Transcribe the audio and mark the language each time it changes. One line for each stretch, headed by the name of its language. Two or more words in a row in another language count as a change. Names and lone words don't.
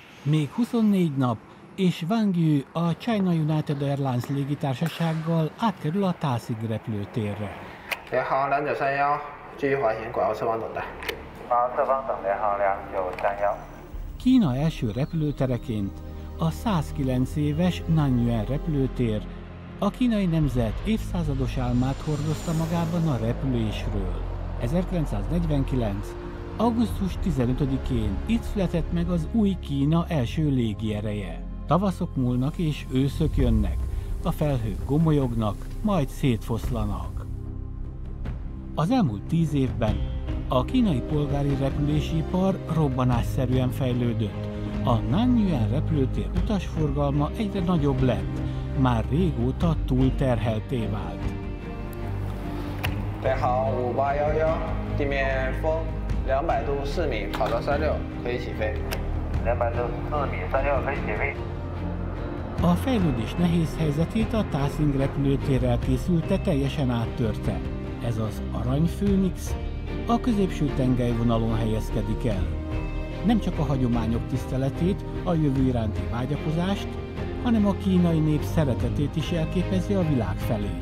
Hungarian: Még 24 nap, és Wang Yu a China United Airlines légitársasággal átkerül a Taxing repülőtérre.
Chinese: 联航2931，继续滑行，拐弯侧方等待。侧方等联航2931。
Hungarian: Kína első repülőtereként a 109 éves Nanyuan repülőtér, a kínai nemzet évszázados álmát hordozta magában a repülésről. 1949. augusztus 15-én itt született meg az új Kína első légiereje. Tavaszok múlnak és őszök jönnek, a felhők gomolyognak, majd szétfoszlanak. Az elmúlt 10 évben a kínai polgári repülésipar robbanásszerűen fejlődött. A Nanyuan repülőtér utasforgalma egyre nagyobb lett, már régóta túlterhelté vált.
Chinese: 联航5811，地面风200度4米，跑道36，可以起飞。200度4米36，可以起飞。
Hungarian: A fejlődés nehéz helyzetét a Taxing repülőtér elkészülte teljesen áttörte. Ez az Arany Főnix a középső tengelyvonalon helyezkedik el. Nem csak a hagyományok tiszteletét, a jövő iránti vágyakozást, hanem a kínai nép szeretetét is elképezi a világ felé.